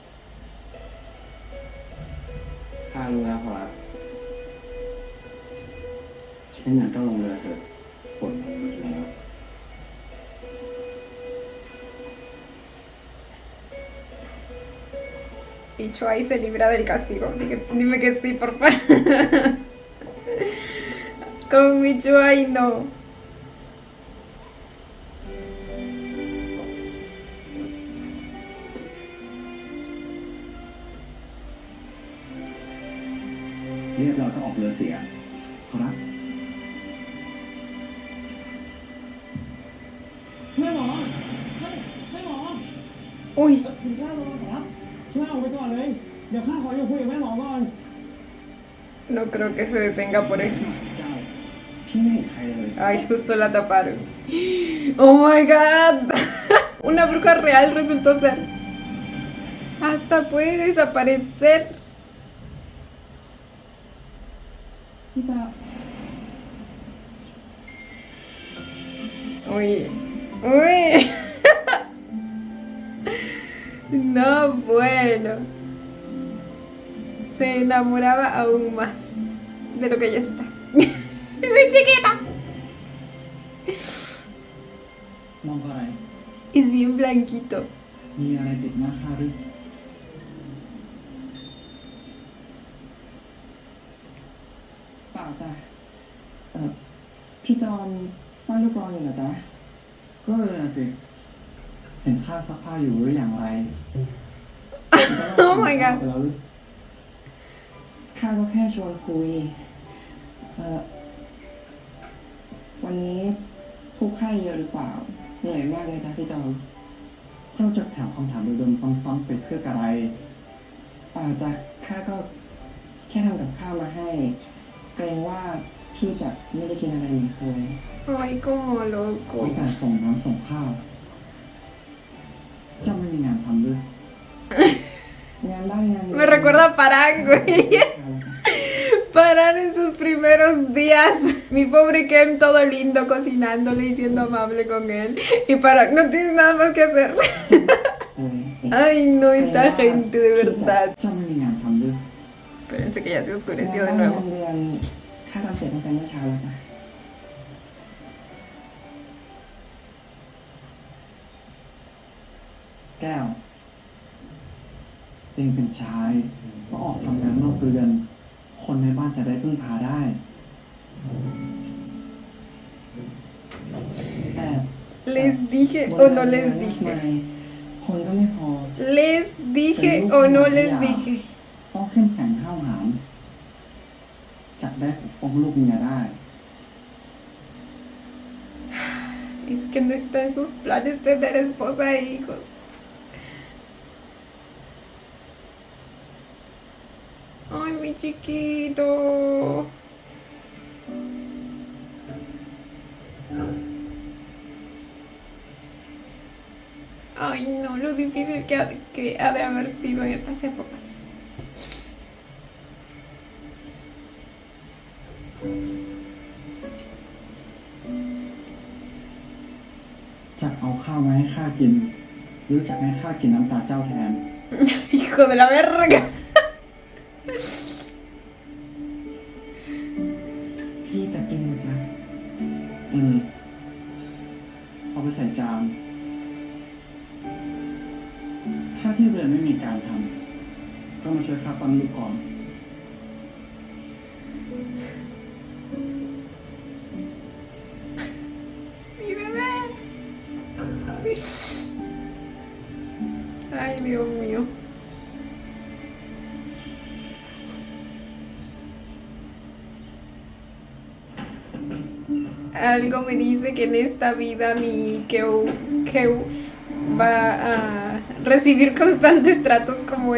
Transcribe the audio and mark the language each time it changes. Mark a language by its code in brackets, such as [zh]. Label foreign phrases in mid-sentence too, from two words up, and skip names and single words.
[th] ข้ารู้แล้วขอรับ เช่นนั้นก็ลงเรือเถอะฝนมันมีแล้ว [es] Y Chuai se libra del castigo. Dime que sí, por favor. Con mi Chuai no. [th] เรียบร้อยก็ออกเรือเสีย ขอรับ แม่หมอแม่หมอ Uy, คุณกล้าระวังขอรับ ช่วยเอาไปก่อนเลย เดี๋ยวข้าขออยู่คุยกับแม่หมอก่อน [es] no creo que se detenga por eso. [th] เจ้า พี่ไม่เห็นใครเลย [es] Ay, justo la taparon. [en] Oh my god. [es] Una bruja real resultó ser. Hasta puede desaparecer. [th] พี่จะ Uy. [es] Uy. No, bueno. Se enamoraba aún más de lo que ya está. ¡Mi chiquita! [th] มองอะไร [es] Es bien blanquito. [th] มีอะไรติดหน้าข้าหรือ เปล่าจ้ะพี่จอมป้อนลูกกรอนอยู่เหรอจ๊ะ ก็เลยนะสิ เห็นข้าซักผ้าอยู่หรืออย่างไร [en] Oh my god [th] ไปแล้วหรือ ข้าก็แค่ชวนคุย วันนี้ผู้ไข้เยอะหรือเปล่า เหนื่อยมากเลยจ้ะพี่จอม เจ้าจะถามคำถามเดิมๆซ้ำๆไปเพื่ออะไร เปล่าจ้ะข้าก็แค่ทำกับข้าวมาให้ เกรงว่าพี่จะไม่ได้กินอะไรเหมือนเคย [es] Ay, como loco. [th] มีแต่ส่งน้ำส่งข้าว เจ้าไม่มีงานทำหรือ งานบ้านงานเรือน [es] Me recuerda a Parán, güey. Parán en sus primeros días. Mi pobre Ken todo lindo cocinándole y siendo amable con él. Y Parán no tiene nada más que hacer. [th] เ [es] Ay, no, esta gente de verdad. [th] เจ้าไม่มีงานทำหรือ [es] Espérense que ya se [th] งาน [es] oscureció [th] บ้า [es] de [th] นงาน [es] nuevo. [th] เรือนข้าทำเสร็จตั้งแต่เมื่อเช้าแล้วจ้ะ แก้ว เองเป็นชาย ก็ออกทำงานนอกเรือน คนในบ้านจะได้พึ่งพาได้ แต่ [es] Les dije [th] บ [es] o [th] น [es] no [th] งานเรือน [es] les [th] มาก [es] dije. [th] มายคนก็ไม่พอ [es] Les dije o no les dije. [th] ต้องเข้มแข็งห้าวหาญจะได้ปกป้องลูกเมียได้ [es] Es que no está en sus planes tener esposa e hijos. Ay, mi chiquito. Ay, no, lo difícil que ha de haber sido en estas épocas. [th] จะเอาข้าวมาให้ข้ากิน หรือจะให้ข้ากินน้ำตาเจ้าแทน [es] Hijo de la verga. [th] พี่จะกินไหมจ๊ะ เอาไปใส่จาน ถ้าที่เรือนไม่มีการทำ ก็มาช่วยข้าปั้นลูกก่อน [es] Mi bebé. Ay, Dios mío. Algo me dice que en esta vida mi Keu va a recibir constantes tratos como